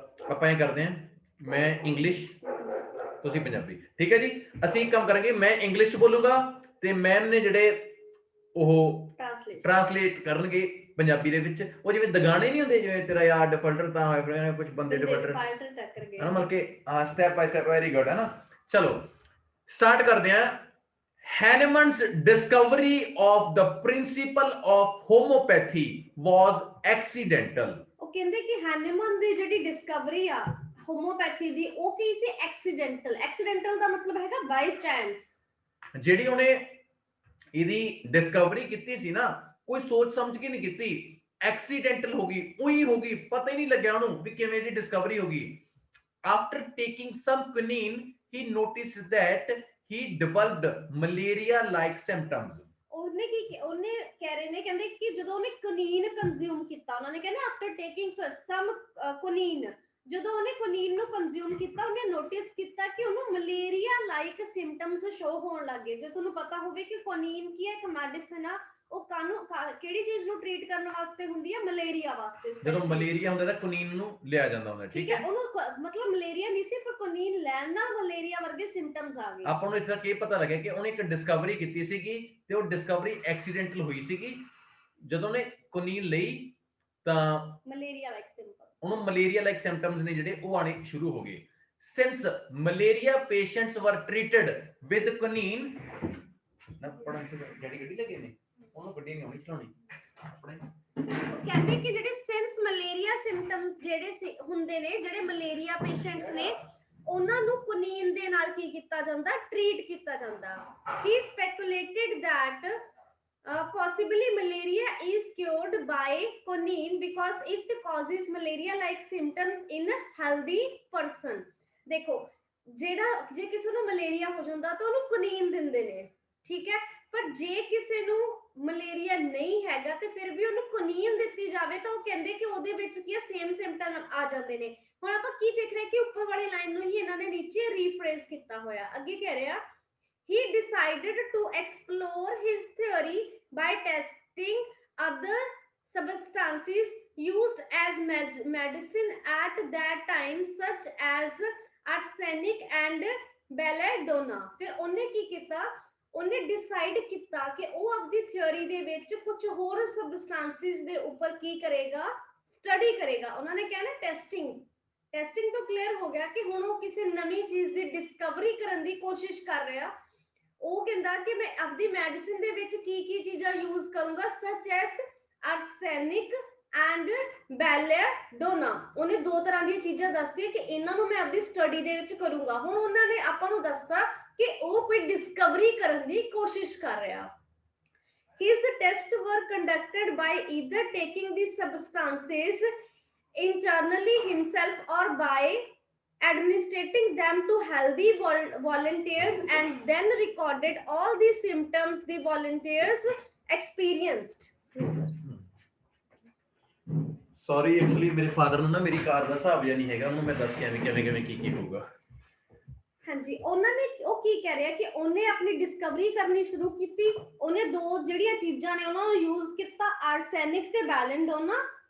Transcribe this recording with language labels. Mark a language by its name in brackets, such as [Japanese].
[Punjabi] ਆਪਾਂ ਇਹ ਕਰਦੇ ਹਾਂ, ਮੈਂ ਇੰਗਲਿਸ਼, ਤੁਸੀਂ ਪੰਜਾਬੀ, ਠੀਕ ਹੈ ਜੀ। ਅਸੀਂ ਇੱਕ ਕੰਮ ਕਰਾਂਗੇ, ਮੈਂ ਇੰਗਲਿਸ਼ ਬੋਲੂੰਗਾ ਤੇ ਮੈਮ ਨੇ ਜਿਹੜੇ ਉਹ ਟ੍ਰਾਂਸਲੇਟ ਕਰਨਗੇ ਪੰਜਾਬੀ ਦੇ ਵਿੱਚ। ਉਹ ਜਿਵੇਂ ਦਗਾਣੇ ਨਹੀਂ ਹੁੰਦੇ, ਜਿਵੇਂ ਤੇਰਾ ਯਾਰ ਡਿਫਾਲਟਰ ਤਾਂ ਹੋਇਆ, ਕੁਝ ਬੰਦੇ ਡਿਫਾਲਟਰ ਟੱਕਰ ਗਏ ਹੈ ਨਾ, ਮਤਲਬ ਕਿ step by step. Very good, ਹੈ ਨਾ। ਚਲੋ ਸਟਾਰਟ ਕਰਦੇ ਹਾਂ। [English] Hahnemann's discovery of the principle of homeopathy was accidental. [Punjabi] ਉਹ ਕਹਿੰਦੇ ਕਿ ਹੈਨੇਮਨ ਦੀ ਜਿਹੜੀ ਡਿਸਕਵਰੀ ਆ ਹੋਮੋਪੈਥੀ ਦੀ, ਉਹ ਕੀ ਸੀ? ਐਕਸੀਡੈਂਟਲ। ਐਕਸੀਡੈਂਟਲ ਦਾ ਮਤਲਬ ਹੈਗਾ ਬਾਈ ਚਾਂਸ। ਜਿਹੜੀ ਉਹਨੇ ਇਹਦੀ ਡਿਸਕਵਰੀ ਕੀਤੀ ਸੀ ਨਾ, ਕੋਈ ਸੋਚ ਸਮਝ ਕੇ ਨਹੀਂ ਕੀਤੀ, ਐਕਸੀਡੈਂਟਲ ਹੋ ਗਈ, ਉਹੀ ਹੋ ਗਈ, ਪਤਾ ਹੀ ਨਹੀਂ ਲੱਗਿਆ ਉਹਨੂੰ ਵੀ ਕਿਵੇਂ ਦੀ ਡਿਸਕਵਰੀ ਹੋ ਗਈ। [English] After taking some quinine, he noticed that he developed malaria-like symptoms. [Punjabi] ਉਹਨੇ ਕਹਿ ਰਹੇ ਨੇ, ਕਹਿੰਦੇ ਕਿ ਜਦੋਂ ਉਹਨੇ ਕੁਨੀਨ ਕੰਜ਼ਿਊਮ ਕੀਤਾ, ਉਹਨਾਂ ਨੇ ਕਹਿੰਦੇ [English] after taking some quinine, [Punjabi] ਜਦੋਂ ਉਹਨੇ ਕੁਨੀਨ ਨੂੰ ਕੰਜ਼ਿਊਮ ਕੀਤਾ, ਉਹਨੇ ਨੋਟਿਸ ਕੀਤਾ ਕਿ ਉਹਨੂੰ ਮਲੇਰੀਆ ਲਾਈਕ ਸਿੰਪਟਮਸ ਸ਼ੋ ਹੋਣ ਲੱਗੇ। ਜੇ ਤੁਹਾਨੂੰ ਪਤਾ ਹੋਵੇ ਕਿ ਕੁਨੀਨ ਕੀ ਹੈ, ਇੱਕ ਮੈਡੀਸਿਨ ਆ, ਉਹ ਕਿਹੜੀ ਚੀਜ਼ ਨੂੰ ਟ੍ਰੀਟ ਕਰਨ ਵਾਸਤੇ ਹੁੰਦੀ ਹੈ? ਮਲੇਰੀਆ ਵਾਸਤੇ। ਜਦੋਂ ਮਲੇਰੀਆ ਹੁੰਦਾ ਤਾਂ ਕੁਨੀਨ ਨੂੰ ਲਿਆ ਜਾਂਦਾ ਹੁੰਦਾ, ਠੀਕ ਹੈ। ਉਹਨੂੰ ਮਤਲਬ ਮਲੇਰੀਆ ਨਹੀਂ ਸੀ, ਪਰ ਕੁਨੀਨ ਲੈਣ ਨਾਲ ਮਲੇਰੀਆ ਵਰਗੇ ਸਿੰਪਟਮਸ ਆ ਗਏ। ਆਪਾਂ ਨੂੰ ਇਸ ਤਰ੍ਹਾਂ ਕੀ ਪਤਾ ਲੱਗਿਆ ਕਿ ਉਹਨੇ ਇੱਕ ਡਿਸਕਵਰੀ ਕੀਤੀ ਸੀਗੀ ਤੇ ਉਹ ਡਿਸਕਵਰੀ ਐਕਸੀਡੈਂਟਲ ਹੋਈ ਸੀਗੀ। ਜਦੋਂ ਉਹਨੇ ਕੁਨੀਨ ਲਈ ਤਾਂ ਮਲੇਰੀਆ ਲਾਈਕ ਸਿੰਪਟਮਸ, ਉਹਨੂੰ ਮਲੇਰੀਆ ਲਾਈਕ ਸਿੰਪਟਮਸ ਨੇ ਜਿਹੜੇ ਉਹ ਆਣੇ ਸ਼ੁਰੂ ਹੋ ਗਏ। [English] Since malaria patients were treated with quinine, [Punjabi] ਨਾ ਪੜਨ ਤੇ ਜਿਹੜੀ ਗੱਡੀ ਲੱਗੇ ਨੇ ਉਹਨੂੰ ਗੱਡੀ ਨਹੀਂ ਆਉਣੀ ਚਲਾਉਣੀ ਆਪਣੇ। ਕਹਿੰਦੇ ਕਿ ਜਿਹੜੇ ਸਿੰਸ ਮਲੇਰੀਆ ਸਿੰਪਟਮਸ ਜਿਹੜੇ ਹੁੰਦੇ ਨੇ, ਜਿਹੜੇ ਮਲੇਰੀਆ ਪੇਸ਼ੈਂਟਸ ਨੇ, ਉਹਨਾਂ ਨੂੰ ਕੁਨੀਨ ਦੇ ਨਾਲ ਕੀ ਕੀਤਾ ਜਾਂਦਾ? ਟ੍ਰੀਟ ਕੀਤਾ ਜਾਂਦਾ। [English] He speculated that possibly malaria is cured by quinine because it causes malaria like symptoms in healthy person. [Punjabi] ਦੇਖੋ, ਜਿਹੜਾ ਜੇ ਕਿਸੇ ਨੂੰ ਮਲੇਰੀਆ ਹੋ ਜਾਂਦਾ ਤਾਂ ਉਹਨੂੰ ਕੁਨੀਨ ਦਿੰਦੇ ਨੇ, ਠੀਕ ਹੈ, ਪਰ ਜੇ ਕਿਸੇ ਨੂੰ ਮਲੇਰੀਆ ਨਹੀਂ ਹੈਗਾ ਤੇ ਫਿਰ ਵੀ ਉਹਨੂੰ ਕੁਨੀਨ ਦਿੱਤੀ ਜਾਵੇ ਤਾਂ ਉਹ ਕਹਿੰਦੇ ਕਿ ਉਹਦੇ ਵਿੱਚ ਕੀ ਸੇਮ ਸਿੰਪਟਮ ਆ ਜਾਂਦੇ ਨੇ। ਹੁਣ ਆਪਾਂ ਕੀ ਦੇਖ ਰਹੇ ਕਿ ਉੱਪਰ ਵਾਲੀ ਲਾਈਨ ਨੂੰ ਹੀ ਇਹਨਾਂ ਨੇ ਨੀਚੇ ਰੀਫਰੇਜ਼ ਕੀਤਾ ਹੋਇਆ। ਅੱਗੇ ਕਹਿ ਰਿਹਾ, [English] he decided to explore his theory by testing other substances used as medicine at that time such as arsenic and belladonna। [Punjabi] ਫਿਰ ਉਹਨੇ ਕੀ ਕੀਤਾ? ਉਹਨੇ ਡਿਸਾਈਡ ਕੀਤਾ ਕਿ ਉਹ ਆਪਣੀ ਥਿਉਰੀ ਦੇ ਵਿੱਚ ਕੁਝ ਹੋਰ ਸਬਸਟੈਂਸਿਸ ਦੇ ਉੱਪਰ ਕੀ ਕਰੇਗਾ? ਸਟੱਡੀ ਕਰੇਗਾ। ਉਹਨਾਂ ਨੇ ਕਿਹਾ ਨਾ ਟੈਸਟਿੰਗ ਤੋਂ ਕਲੀਅਰ ਹੋ ਗਿਆ ਕਿ ਹੁਣ ਉਹ ਕਿਸੇ ਨਵੀਂ ਚੀਜ਼ ਦੀ ਡਿਸਕਵਰੀ ਕਰਨ ਦੀ ਕੋਸ਼ਿਸ਼ ਕਰ ਰਿਹਾ। ਉਹ ਕਹਿੰਦਾ ਕਿ ਮੈਂ ਆਪਣੀ ਮੈਡੀਸਿਨ ਦੇ ਵਿੱਚ ਕੀ ਚੀਜ਼ਾਂ ਯੂਜ਼ ਕਰੂੰਗਾ, [English] Such as arsenic and belladonna. [Punjabi] ਉਹਨੇ ਦੋ ਤਰ੍ਹਾਂ ਦੀਆਂ ਚੀਜ਼ਾਂ ਦੱਸਦੀਆਂ ਕਿ ਇਹਨਾਂ ਨੂੰ ਮੈਂ ਆਪਣੀ ਸਟੱਡੀ ਦੇ ਵਿੱਚ ਕਰੂੰਗਾ। ਹੁਣ ਉਹਨਾਂ ਨੇ ਆਪਾਂ ਨੂੰ ਦੱਸਤਾ ਕਿ ਉਹ ਕੋਈ ਡਿਸਕਵਰੀ ਕਰਨ ਦੀ ਕੋਸ਼ਿਸ਼ ਕਰ ਰਿਹਾ। [English] His tests were conducted by either taking the substances internally himself or by administrating them to healthy volunteers and then recorded all the symptoms the volunteers experienced. [Punjabi] Sorry, actually ਮੇਰੇ ਫਾਦਰ ਨੂੰ ਨਾ ਮੇਰੀ ਕਾਰ ਦਾ ਹਿਸਾਬ ਜਿਹਾ ਨਹੀਂ ਹੈਗਾ, ਉਹਨੂੰ ਮੈਂ ਦੱਸ ਕੇ ਕਿਵੇਂ ਕੀ ਹੋਊਗਾ। ਹਾਂਜੀ, ਉਹਨਾਂ ਨੇ ਉਹ ਕੀ ਕਹਿ ਰਿਹਾ ਕਿ ਉਹਨੇ ਆਪਣੀ ਡਿਸਕਵਰੀ ਕਰਨੀ ਸ਼ੁਰੂ ਕੀਤੀ। ਉਹਨੇ ਦੋ ਜਿਹੜੀਆਂ ਚੀਜ਼ਾਂ ਨੇ ਉਹਨਾਂ ਨੂੰ ਯੂਜ਼ ਕੀਤਾ, ਆਰਸੈਨਿਕ ਤੇ ਬੈਲੇਡੋਨਾ।